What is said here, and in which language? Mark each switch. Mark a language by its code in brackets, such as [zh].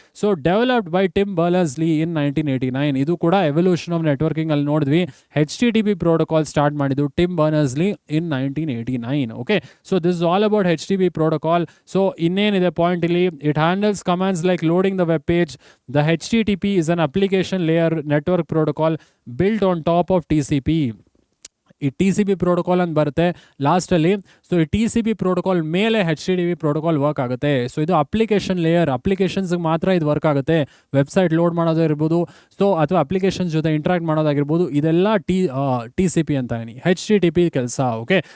[kn] So [en] Developed by Tim Berners-Lee in 1989. [kn] ಇದು ಕೂಡ evolution of networking ಅಲ್ಲಿ ನೋಡಿದ್ವಿ. HTTP ಪ್ರೋಟೋಕಾಲ್ ಸ್ಟಾರ್ಟ್ ಮಾಡಿದ್ದು Tim ಬರ್ನರ್ಸ್-ಲೀ in 1989, okay. [en] So this is all about HTTP protocol. So [kn] ಇನ್ನೇನಿದೆ point ಇಲ್ಲಿ, [en] It handles commands like loading the web page. The HTTP is an application layer network protocol built on top of TCP. [kn] ಈ TCP protocol ಅಂತ ಬರುತ್ತೆ ಲಾಸ್ಟಲ್ಲಿ. So ಈ TCP protocol ಮೇಲೆ HTTP protocol work ಆಗುತ್ತೆ. So ಇದು application layer, ಅಪ್ಲಿಕೇಶನ್ಸ್ಗೆ ಮಾತ್ರ ಇದು ವರ್ಕ್ ಆಗುತ್ತೆ. ವೆಬ್ಸೈಟ್ ಲೋಡ್ ಮಾಡೋದು ಇರ್ಬೋದು, ಸೊ ಅಥವಾ ಅಪ್ಲಿಕೇಶನ್ಸ್ ಜೊತೆ ಇಂಟ್ರಾಕ್ಟ್ ಮಾಡೋದಾಗಿರ್ಬೋದು, ಇದೆಲ್ಲ TCP ಅಂತ HTTP ಕೆಲಸ, ಓಕೆ.